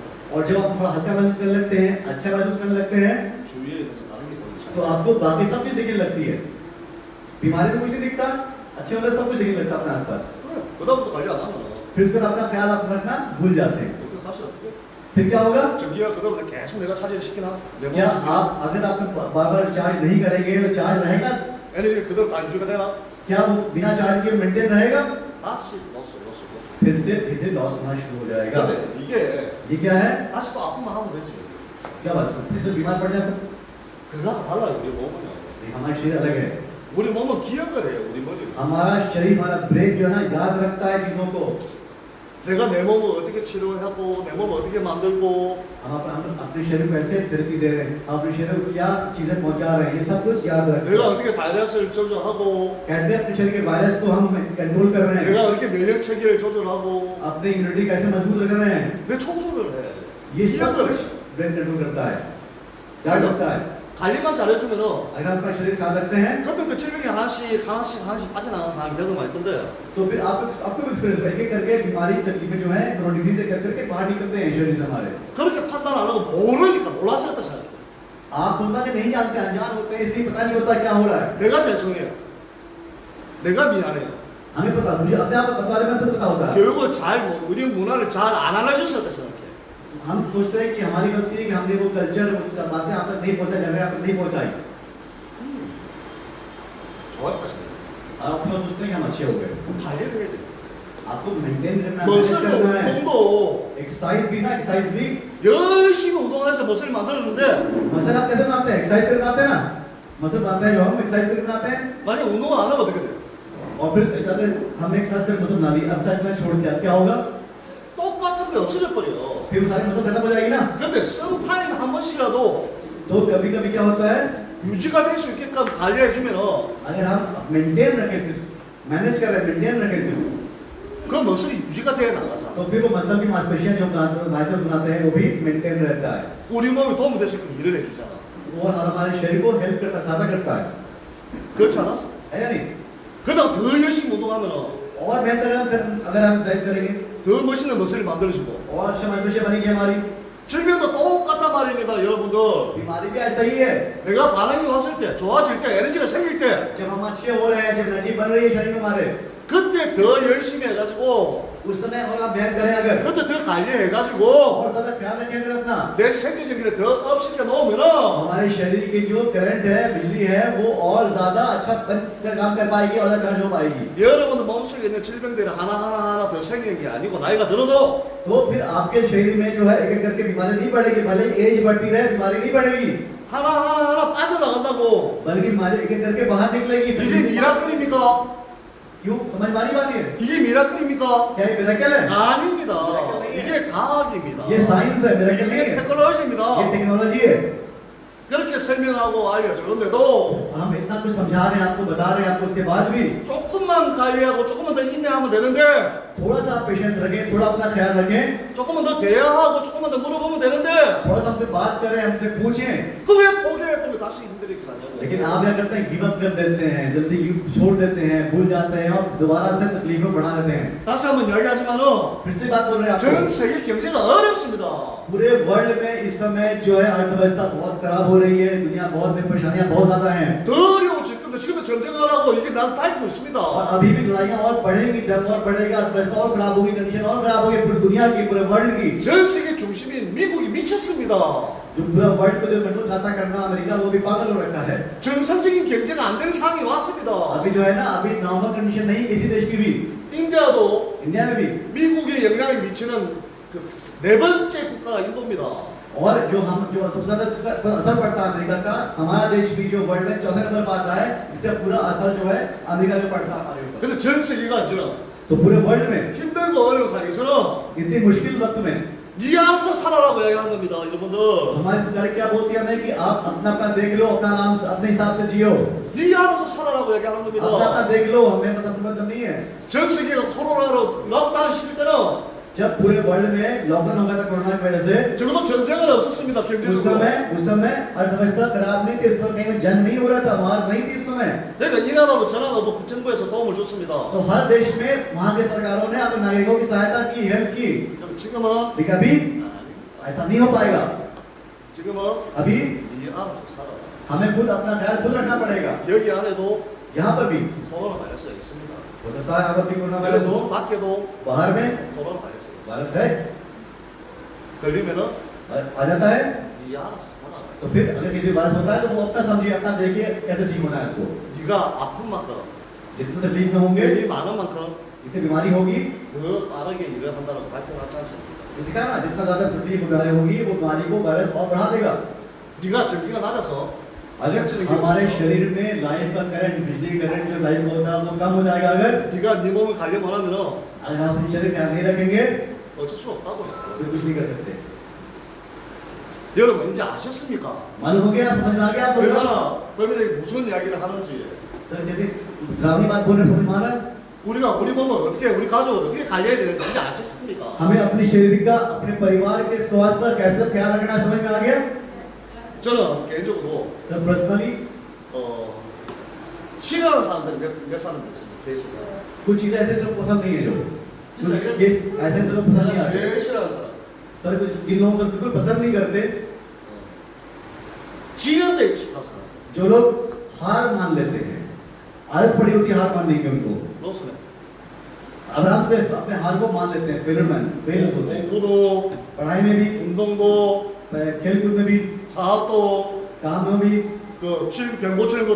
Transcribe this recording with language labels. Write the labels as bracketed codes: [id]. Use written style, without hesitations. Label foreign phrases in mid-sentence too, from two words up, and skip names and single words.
[hi] और जब आप थोड़ा हल्का महसूस करने लगते हैं अच्छा महसूस करने लगते हैं [ko] 주위에 있는 다른 게 보이기 [hi] तो [ko] 시작해요. [hi] आपको बाकी सब चीज दिखने लगती है बीमारी तो कुछ नहीं दिखता अच्छे मतलब सब कुछ दिखने लगता है अपने आसपास [ko] 그래, 그다음부터 관리 안 하면 [hi] फिर उसके बाद अपना ख्याल आप रखना भूल जाते हैं [ko] 이렇게 다시 어떻게? [hi] फिर क्या होगा [ko] 전기가 그대로 계속 내가 차지를 시키나? 내 몸을 [hi] क्या [ko] 지키나? [hi] आप अगर आप बार बार चार्ज नहीं करेंगे तो चार्ज रहेगा [ko] 에너지가 그대로 다 유지가 되나? [hi] क्या वो बिना चार्ज के मेंटेन रहेगा [ko] 다시 로스. [hi] फिर से धीरे लॉस होना शुरू हो जाएगा [ko] 근데 이게 [hi] ये क्या है [ko] 다시 또 아프면 하면 되지. [hi] क्या बात है? फिर से बीमार पड़ जाता है [ko] 그거하고 달라요 우리 몸은요. [hi] हमारा शरीर अलग है [ko] 우리 몸은 기억을 해요 우리 머리는. [hi] हमारा शरीर हमारा ब्रेन जो है ना याद रखता है चीजों को [ko] 내가 내 몸을 어떻게 치료하고 내 몸을 어떻게 만들고 [hi] हम अपने शरीर को कैसे थेरेपी दे रहे हैं अपने शरीर को क्या चीजें पहुंचा रहे हैं ये सब कुछ याद रखते [ko] 내가 [hi] हैं [ko] 어떻게 바이러스를 조절하고 [hi] कैसे अपने शरीर के वायरस को हम कंट्रोल कर रहे [ko] 내가 [hi] हैं [ko] 어떻게 면역 체계를 조절하고 [hi] अपनी इम्यूनिटी कैसे मजबूत रख रहे हैं [ko] 내 청소를 해. [hi] ये सब [ko] 기억을 해. [hi] कुछ [en] brain control [hi] करता है याद रखता है [ko] 관리만 잘해주면은 [hi] अगर आप अपना शरीर ख्याल रखते हैं [ko] 그때 그 질병이 하나씩 빠져나가는 사람이 되는 거 있던데요. [hi] तो फिर आपको भी एक्सपीरियंस है एक करके बीमारी तकलीफें जो है [en] corona disease [hi] कर करके बाहर निकलते हैं शरीर से हमारे [ko] 그렇게 판단 안 하고 모르니까 몰라서 그렇다 생각해요. [hi] आप सोचना कि नहीं जानते अनजान होते हैं इसलिए पता नहीं होता क्या हो रहा है [ko] 내가 죄송해요. 내가 미안해요. [hi] हमें पता मुझे अपने आप के बारे में खुद पता होता है [ko] 교육을 우리 문화를 잘 안 알려줬었다 생각해요. [hi] हम सोचते हैं कि हमारी गलती है कि हमने वो कल्चर वो बातें आप तक नहीं पहुंचाई जगह आप तक नहीं पहुंचाई [ko] 좋아졌다 생각해요. [hi] आप लोग सोचते हैं कि हम अच्छे हो गए [ko] 관리를 해야 돼요. [hi] आपको मेंटेन करना है [ko] 머슬도 [hi] manage करना है [ko] 운동도 [hi] एक्सरसाइज भी ना एक्सरसाइज भी [ko] 열심히 운동해서 머슬을 만들었는데 [hi] मसल आप कैसे बनाते हैं एक्सरसाइज करके बनाते हैं ना मसल बनाते हैं जो हम एक्सरसाइज करके बनाते हैं [ko] 만약 운동을 안 하면 어떻게 돼요? [hi] और फिर अगर हमने एक्सरसाइज कर मसल बना ली एक्सरसाइज में छोड़ दिया क्या होगा [ko] 똑같은 게 없어져 버려요. [hi] फिर वो सारी मसल खत्म हो जाएगी ना [ko] 근데 sometimes 한 번씩이라도 [hi] तो कभी कभी क्या होता है [ko] 유지가 될 수 있게끔 관리해주면은 [hi] अगर हम मेंटेन रखें सिर्फ मैनेज कर रहे हैं मेंटेन रखें सिर्फ [ko] 그 머슬이 유지가 돼 나가잖아. [hi] तो फिर वो मसल की मांसपेशियां जो बाइसेप्स बनाते हैं वो भी मेंटेन रहता है [ko] 우리 몸에 도움이 될 수 있게끔 일을 해주잖아. [hi] और हमारे शरीर को हेल्प करता सहायता करता है [ko] 그렇잖아? [hi] है या नहीं [ko] 그러다가 더 열심히 운동하면은 [hi] और बेहतर अगर हम एक्सरसाइज करेंगे [ko] 더 멋있는 머슬이 만들어지고 [hi] और अच्छा मांसपेशियां बनेगी हमारी [ko] 질병도 똑같단 말입니다, 여러분들. [hi] बीमारी भी ऐसा ही है [ko] 내가 반응이 왔을 때, 좋아질 때, 에너지가 생길 때 [hi] जब हम अच्छे हो रहे हैं जब एनर्जी बन रही है शरीर में हमारे [ko] 그때 더 열심히 해가지고 [hi] उस समय और हम मेहनत करें अगर [ko] 그때 더 관리해가지고 [hi] और ज्यादा ख्याल रखें अगर अपना [ko] 내 생체 전기를 더 업시켜 놓으면은 [hi] हमारे शरीर की जो करंट है बिजली है वो और ज्यादा अच्छा काम कर पाएगी और अच्छा चार्ज हो पाएगी [ko] 여러분의 몸속에 있는 질병들이 하나 더 생기는 게 아니고 나이가 들어도 [hi] तो फिर आपके शरीर में जो है एक एक करके बीमारी नहीं बढ़ेगी भले एज बढ़ती रहे बीमारी नहीं बढ़ेगी [ko] 하나 빠져나간다고. [hi] बल्कि बीमारी एक एक करके बाहर निकलेगी [ko] 이게 미라클입니까? [hi] क्यों समझ मानी बात है [ko] 이게 미라클입니까? [hi] क्या ये मिरेकल है [ko] 아닙니다. 이게 과학입니다. [hi] ये साइंस है मिरेकल नहीं [ko] 이게 [hi] है [ko] 테크놀로지입니다. [hi] ये टेक्नोलॉजी है [ko] 그렇게 설명하고 알려주는데도 [hi] हम इतना कुछ समझा रहे हैं आपको बता रहे हैं आपको उसके बाद भी [ko] 조금만 관리하고 조금만 더 인내하면 되는데 [hi] थोड़ा सा पेशेंस रखें थोड़ा अपना ख्याल रखें [ko] 조금만 더 대화하고 조금만 더 물어보면 되는데 [hi] थोड़ा सा हमसे बात करें हमसे पूछें [ko] 그 왜 포기해 다시 힘들게 사냐고. [hi] लेकिन आप क्या करते हैं [en] give up [hi] कर देते हैं जल्दी छोड़ देते हैं भूल जाते हैं और दोबारा से तकलीफों बढ़ा देते हैं [ko] 다시 한번 이야기하지만은 [hi] फिर से बात बोल रहे हैं [ko] 전 [hi] आपको [ko] 세계 경제가 어렵습니다. [hi] पूरे वर्ल्ड में इस समय जो है अर्थव्यवस्था बहुत खराब हो रही है दुनिया बहुत में परेशानियां बहुत ज्यादा हैं [ko] 더 어려워 지금도 전쟁을 하고 이게 날 밟고 있습니다. [hi] और अभी भी लड़ाइयां और बढ़ेंगी जब और बढ़ेगा अर्थव्यवस्था और खराब होगी कंडीशन और खराब होगी पूरी दुनिया की पूरे वर्ल्ड की [ko] 전 세계 중심인 미국이 미쳤습니다. [hi] जो पूरा वर्ल्ड को जो कंट्रोल चाहता करना अमेरिका वो भी पागल हो रखा है [ko] 정상적인 경제가 안 되는 상황이 왔습니다. [hi] अभी जो है ना अभी [en] normal condition [hi] नहीं किसी देश की भी [ko] 인디아도 [hi] इंडिया में भी [ko] 미국에 영향을 미치는 그 네 번째 국가가 인도입니다. [hi] और जो सबसे ज्यादा असर पड़ता है अमेरिका का हमारा देश भी जो वर्ल्ड में चौथे नंबर पर आता है इससे पूरा असर जो है अमेरिका का पड़ता है हमारे ऊपर [ko] 근데 전 세계가 이제는 [hi] तो पूरे वर्ल्ड में [ko] 힘들고 어려운 상황에서는 [hi] इतनी मुश्किल वक्त में [ko] 네 알아서 살아라고 이야기하는 겁니다, 여러분들. [hi] हमारी सरकार क्या बोलती है हमें कि आप अपना अपना देख लो अपना आराम से अपने हिसाब से जियो [ko] 네 알아서 살아라고 얘기하는 [hi] अपना अपना [ko] 겁니다. [hi] देख लो हमें मतलब नहीं है [ko] 전 세계가 코로나로 락다운 시킬 때는 [hi] जब पूरे वर्ल्ड में लॉकडाउन हो गया था कोरोना की वजह से [ko] 적어도 전쟁은 없었습니다, 경제적으로. [hi] उस समय अर्थव्यवस्था खराब नहीं थी इस पर कहीं जंग नहीं हो रहा था मार नहीं थी उस समय [ko] 그러니까 이 나라도 저 나라도 정부에서 도움을 줬습니다. [hi] तो हर देश में वहाँ के सरकारों ने अपने नागरिकों की सहायता की हेल्प की [ko] 그래서 지금은 [hi] लेकिन अभी ऐसा नहीं हो पाएगा [ko] 지금은 [hi] अभी [ko] 네 알아서 살아. [hi] हमें खुद अपना ख्याल खुद रखना पड़ेगा [ko] 여기 안에도 [hi] यहाँ पर भी [ko] 코로나 바이러스가 있습니다. [hi] हो सकता है आप अपनी कोरोना वायरस हो [ko] 여러분 밖에도 [hi] बाहर में [ko] 코로나 바이러스가 있어요. [hi] वायरस है [ko] 걸리면은 [hi] आ जाता है [ko] 네 알아서 살아. [hi] तो फिर अगर किसी वायरस होता है तो वो अपना समझिए अपना देखिए कैसे ठीक होना है उसको [ko] 네가 아픈 만큼 [hi] जितने तकलीफ में होंगे [ko] 병이 많은 만큼 [hi] जितनी बीमारी होगी [ko] 더 빠르게 일을 한다고 발표하지 않습니까? [hi] किसी का ना जितना ज्यादा तकलीफ बीमारी होगी वो बीमारी को वायरस और बढ़ा देगा [ko] 네가 전기가 낮아서 [hi] अगर हमारे शरीर में लाइफ का करंट बिजली करंट जो लाइफ होता है वो कम हो जाएगा अगर [ko] 네가 네 몸을 관리만 하면은 [hi] अगर आप अपने शरीर ख्याल नहीं रखेंगे [ko] 어쩔 수 없다고 [hi] तो [ko] 했어요. [hi] फिर कुछ नहीं कर सकते [ko] 여러분 이제 아셨습니까? [hi] मालूम हो गया समझ में आ गया आपको [ko] 얼마나 범인이 무슨 이야기를 하는지. [hi] सर कहते डरावनी बात बोल रहे समझ में आ रहा है [ko] 우리가 우리 몸을 어떻게 우리 가족을 어떻게 관리해야 되는지 이제 아셨습니까? [hi] हमें अपने शरीर का अपने परिवार के स्वास्थ्य का कैसे ख्याल रखना है समझ में आ गया [ko] 전 저는 개인적으로 [hi] सर पर्सनली [ko] 싫어하는 사람들이 몇 사람도 있습니다. 케이스가. [hi] कुछ चीजें ऐसे सब पसंद नहीं है जो कुछ [ko] 진짜 [hi] केस ऐसे सब पसंद नहीं [ko] 저는 [hi] आते [ko] 제일 싫어하는 사람. [hi] सर कुछ जिन लोगों को बिल्कुल पसंद नहीं करते [ko] 지는 데 익숙한 사람. [hi] जो लोग हार मान लेते हैं आदत पड़ी होती है हार मानने की उनको [ko] 그렇습니다. [hi] आराम से अपने हार को मान लेते हैं फेल होते हैं [ko] 공부도, [hi] पढ़ाई में भी [ko] 운동도, [hi] खेल कूद में भी [ko] 사업도, [hi] काम में भी [ko] 병 고치는 것도